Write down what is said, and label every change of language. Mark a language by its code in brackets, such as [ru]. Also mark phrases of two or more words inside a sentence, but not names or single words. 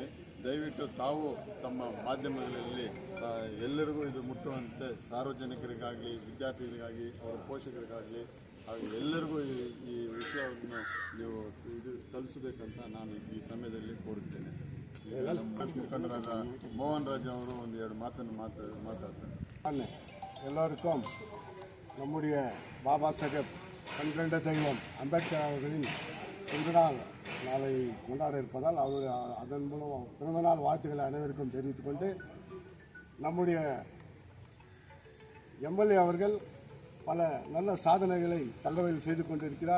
[kn] ದಯವಿಟ್ಟು ತಾವು ತಮ್ಮ ಮಾಧ್ಯಮಗಳಲ್ಲಿ ಎಲ್ಲರಿಗೂ ಇದು ಮುಟ್ಟುವಂತೆ ಸಾರ್ವಜನಿಕರಿಗಾಗಲಿ, ವಿದ್ಯಾರ್ಥಿಗಳಿಗಾಗಿ, ಅವರ ಪೋಷಕರಿಗಾಗಲಿ ಹಾಗೂ ಎಲ್ಲರಿಗೂ ಈ ವಿಷಯವನ್ನು ನೀವು ತಲುಪಿಸಬೇಕಂತ ನಾನು ಈ ಸಮಯದಲ್ಲಿ ಕೋರುತ್ತೇನೆ. ನಮ್ಮ ಮುಖಂಡರಾದ ಮೋಹನ್ ರಾಜ್ ಅವರು 1-2 ಮಾತನ್ನು மாத்தார்கள். [ta] எல்லோருக்கும் நம்முடைய பாபா சாஹேப் கண்கண்ட தெய்வம் அம்பேத்கர் அவர்களின் பிறந்தநாள் நாளை கொண்டாட இருப்பதால் அதன் மூலம் பிறந்தநாள் வாழ்த்துக்களை அனைவருக்கும் தெரிவித்துக் கொண்டு, நம்முடைய MLA அவர்கள் பல நல்ல சாதனைகளை தங்கவையில் செய்து கொண்டிருக்கிறார்.